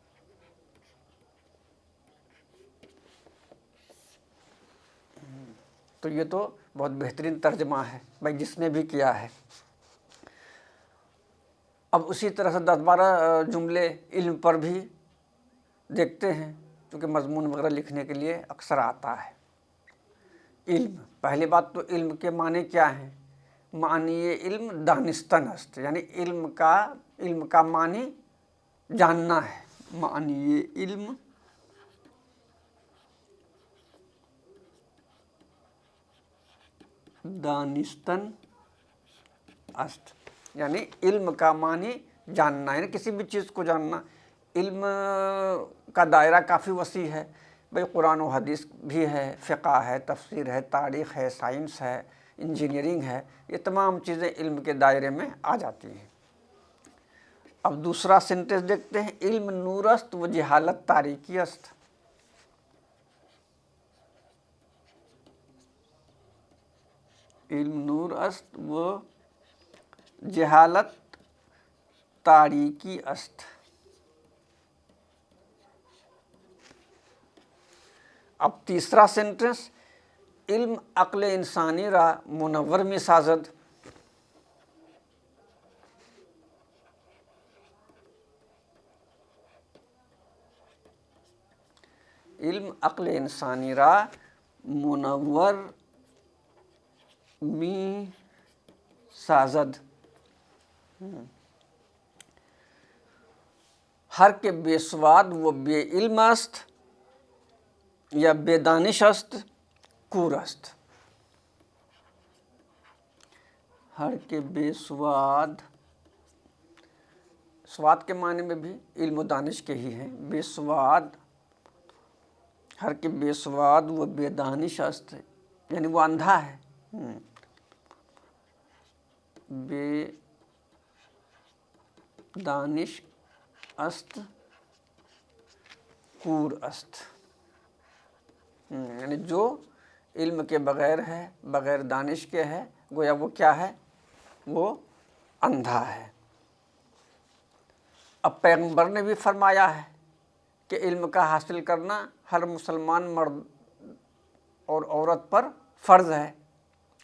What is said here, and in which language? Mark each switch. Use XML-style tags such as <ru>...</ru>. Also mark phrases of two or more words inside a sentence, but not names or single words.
<ur>تو یہ تو بہت بہترین ترجمہ ہے بھائی، جس نے بھی کیا ہے. اب اسی طرح سے 10-12 جملے علم پر بھی دیکھتے ہیں، کیونکہ مضمون وغیرہ لکھنے کے لیے اکثر آتا ہے. علم، پہلی بات تو علم کے معنی کیا ہیں؟</ur> <fa>معنی علم دانستن است،</fa> <ur>یعنی علم کا معنی جاننا ہے.</ur> <fa>معنی علم دانستن است،</fa> <ur>یعنی علم کا معنی جاننا، یعنی کسی بھی چیز کو جاننا. علم کا دائرہ کافی وسیع ہے بھائی، قرآن و حدیث بھی ہے، فقہ ہے، تفسیر ہے، تاریخ ہے، سائنس ہے، انجینئرنگ ہے، یہ تمام چیزیں علم کے دائرے میں آ جاتی ہیں. اب دوسرا سینٹنس دیکھتے ہیں،</ur> <fa>علم نور است و جہالت تاریکی است. علم نور است و جہالت تاریکی است.</fa> <ur>اب تیسرا سینٹنس،</ur> <fa>علم عقل انسانی را منور می سازد. علم عقل انسانی را منور می سازد. ہر کے بے سواد و بے علم است یا بے دانش است کور است. ہر کے بے سواد</fa> <ur>کے معنی میں بھی علم و دانش کے ہی ہیں.</ur> <fa>بے سواد، ہر کے بے سواد و بے دانش است،</fa> <ur>یعنی وہ اندھا ہے.</ur> <fa>بے دانش است کور است،</fa> <ur>یعنی جو علم کے بغیر ہے، بغیر دانش کے ہے، گویا وہ کیا ہے؟ وہ اندھا ہے. اب پیغمبر نے بھی فرمایا ہے کہ علم کا حاصل کرنا ہر مسلمان مرد اور عورت پر فرض ہے.</ur>